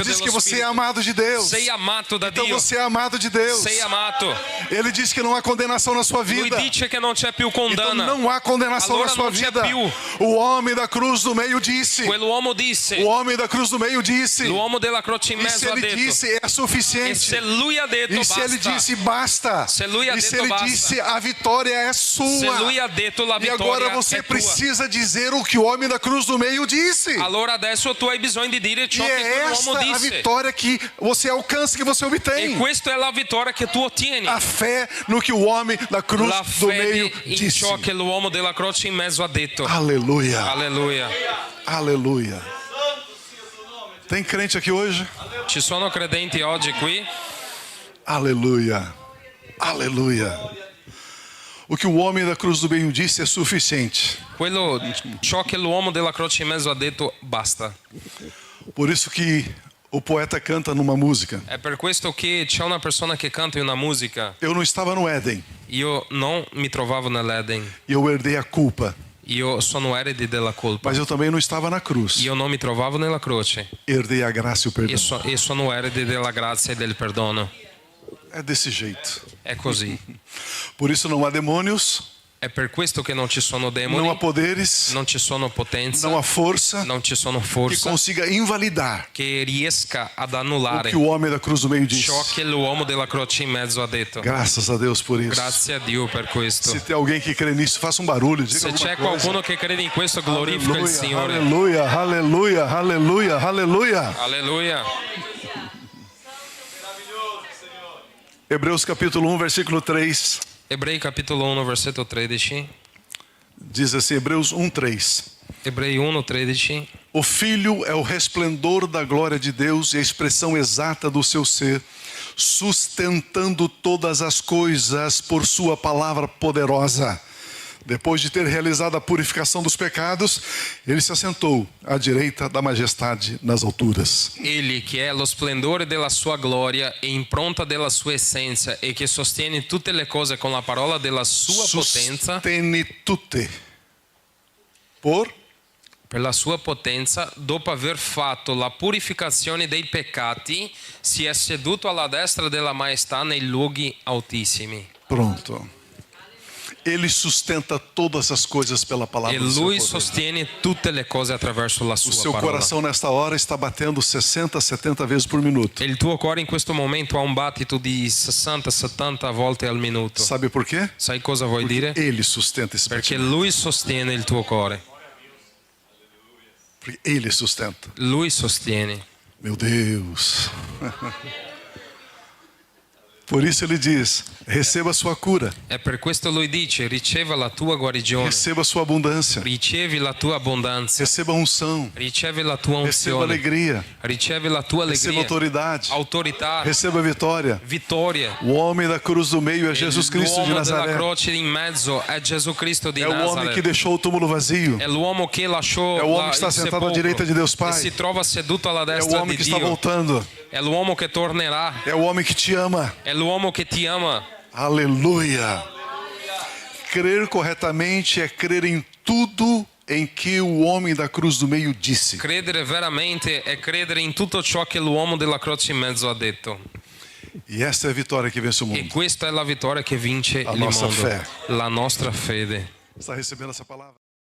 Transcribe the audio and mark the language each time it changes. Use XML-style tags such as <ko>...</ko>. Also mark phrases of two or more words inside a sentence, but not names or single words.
<pt>disse que</pt> <it>dello</it> <pt>você é</pt> <it>Spirito.</it> <pt>amado de Deus.</pt> <it>Sei amato da</it> <pt>Então</pt> <it>Dio.</it> <pt>você é amado de Deus.</pt> <it>Sei amato.</it> <pt>Ele disse que não há condenação na sua</pt> <it>Lui</it> <pt>vida.</pt> <it>dice che non c'è più</it> <pt>Então</pt> <it>condanna.</it> <pt>não há condenação</pt> <it>Allora</it> <pt>na sua</pt> <it>non c'è</it> <pt>vida.</pt> <it>più.</it> <pt>O homem da cruz do meio disse.</pt> <it>Quell'uomo disse.</it> <pt>O homem da cruz do meio disse.</pt> <it>L'uomo della croce in</it> <pt>E se</pt> <it>mezzo ha</it> <pt>ele</pt> <it>detto.</it> <pt>disse é</pt> <it>E</it> <pt>suficiente.</pt> <it>se lui ha detto</it> <pt>E se ele</pt> <it>basta.</it> <pt>disse basta.</pt> <it>Se lui ha</it> <pt>E se</pt> <it>detto</it> <pt>ele</pt> <it>basta.</it> <pt>disse a vitória é</pt> <it>Se lui</it> <pt>sua.</pt> <it>ha detto la</it> <pt>E</pt> <it>vittoria</it> <pt>agora você</pt> <it>è tua.</it> <pt>precisa dizer o que o homem da cruz do meio disse.</pt> <it>Allora adesso tu hai bisogno di dire ciò</it> <pt>E</pt> <it>che</it> <pt>é</pt> <it>quell'uomo</it> <pt>esta a</pt> <it>disse.</it> <pt>vitória que você alcança, que você</pt> <it>E</it> <pt>obtém.</pt> <it>questa è la vittoria che tu ottieni.</it> <pt>A fé no que o homem da cruz</pt> <it>La</it> <pt>do meio</pt> <it>fede in</it> <pt>disse.</pt> <it>ciò che l'uomo della croce in mezzo ha detto.</it> <pt>Aleluia.</pt> <it>Alleluia.</it> <pt>Aleluia. Tem crente aqui hoje?</pt> <it>Ci sono credenti oggi qui?</it> <pt>Aleluia. Aleluia. O que o homem da cruz do meio disse é suficiente.</pt> <it>Ciò che l'uomo della croce in mezzo ha detto basta.</it> <pt>Por isso que o poeta canta numa música.</pt> <it>È per questo che c'è una persona che canta in una musica.</it> <pt>Eu não estava no Éden.</pt> <it>Io non mi trovavo nell'Eden.</it> <pt>E eu herdei a culpa.</pt> <it>Io sono erede della colpa.</it> <pt>Mas eu também não estava na cruz.</pt> <it>Io non mi trovavo nella croce.</it> <pt>Herdei a graça e o perdão.</pt> <it>E sono erede della grazia e del perdono.</it> <pt>É desse jeito.</pt> <it>È così.</it> <pt>Por isso não há demônios,</pt> <it>È per questo che non ci sono</it> <pt>não há</pt> <it>demoni,</it> <pt>poderes,</pt> <it>non ci sono potenza,</it> <pt>não há força</pt> <it>non ci sono</it> <pt>que</pt> <it>forza</it> <pt>consiga invalidar</pt> <it>che riesca ad</it> <pt>o</pt> <it>annullare</it> <pt>que o homem da cruz do meio disse.</pt> <it>ciò che l'uomo della croce in mezzo ha detto.</it> <pt>Graças a Deus por isso.</pt> <it>Grazie a Dio per questo.</it> <pt>Se tem alguém que crê nisso, faça um barulho, diga</pt> <it>Se c'è</it> <pt>alguma coisa.</pt> <it>qualcuno che crede in questo, glorifica il Signore.</it> <pt>Aleluia, aleluia, aleluia, aleluia.</pt> <it>Alleluia.</it> <pt>Hebreus capítulo 1, versículo 3.</pt> <it>Ebrei capitolo 1, versetto 13.</it> <pt>Diz assim, Hebreus 1, 3.</pt> <it>Ebrei 1, 13.</it> <pt>O Filho é o resplendor da glória de Deus e a expressão exata do seu ser, sustentando todas as coisas por sua palavra poderosa. Depois de ter realizado a purificação dos pecados, ele se assentou à direita da majestade nas alturas.</pt> <it>Egli che è lo splendore della sua gloria e impronta della sua essenza e che sostiene tutte le cose con la parola della sua potenza. Sustene tutte. Per la sua potenza, dopo aver fatto la purificazione dei peccati, si è seduto alla destra della maestà nei luoghi altissimi. Pronto.</it> <pt>Ele sustenta todas as coisas pela palavra</pt> <it>E</it> <pt>do seu</pt> <it>lui</it> <pt>poder.</pt> <it>sostiene tutte le cose attraverso la</it> <pt>O</pt> <it>sua</it> <pt>seu</pt> <it>parola.</it> <pt>coração nesta hora está batendo 60, 70 vezes por minuto.</pt> <it>E il tuo cuore in questo momento ha un battito di 60-70 volte al minuto.</it> <pt>Sabe por quê?</pt> <it>Sai cosa vuoi dire?</it> <pt>Ele sustenta esse</pt> <it>Perché</it> <pt>batimento.</pt> <it>lui sostiene il tuo cuore.</it> <pt>Porque ele sustenta.</pt> <it>Lui sostiene.</it> <pt>Meu Deus. Por isso ele diz: receba a sua cura,</pt> <it>E per questo lui dice: riceva la tua guarigione,</it> <pt>receba a sua abundância,</pt> <it>ricevi la tua abbondanza,</it> <pt>receba a unção,</pt> <it>ricevi la tua</it> <pt>receba</pt> <it>unzione,</it> <pt>alegria,</pt> <it>ricevi la tua</it> <pt>receba</pt> <it>allegria,</it> <pt>autoridade,</pt> <it>autorità,</it> <pt>receba vitória.</pt> <it>vittoria.</it> <pt>O homem da cruz do meio é Jesus Cristo de</pt> <it>L'uomo della</it> <pt>Nazaré.</pt> <it>croce in mezzo è Gesù Cristo di</it> <pt>É o homem que</pt> <it>Nazareth.</it> <pt>deixou o túmulo vazio.</pt> <it>È l'uomo che lasciò</it> <pt>É o homem</pt> <it>la-</it> <pt>que está</pt> <it>il</it> <pt>sentado à</pt> <it>sepolcro</it> <pt>direita de Deus</pt> <it>e</it> <pt>Pai.</pt> <it>si trova seduto alla</it> <pt>É o</pt> <it>destra</it> <pt>homem</pt> <it>di</it> <pt>que está</pt> <it>Dio.</it> <pt>voltando.</pt> <it>È l'uomo che tornerà.</it> <pt>É o homem que te ama.</pt> <it>È l'uomo che ti ama.</it> <pt>Aleluia. Crer corretamente é crer em tudo em que o homem da cruz do meio disse.</pt> <it>Credere veramente è credere in tutto ciò che l'uomo della croce in mezzo ha detto.</it> <pt>E esta é a vitória que vence o</pt> <it>E</it> <pt>mundo.</pt> <it>questa è la vittoria che vince La il nostra mondo. fede. La nostra fede.</it> <pt>Está recebendo essa palavra?</pt>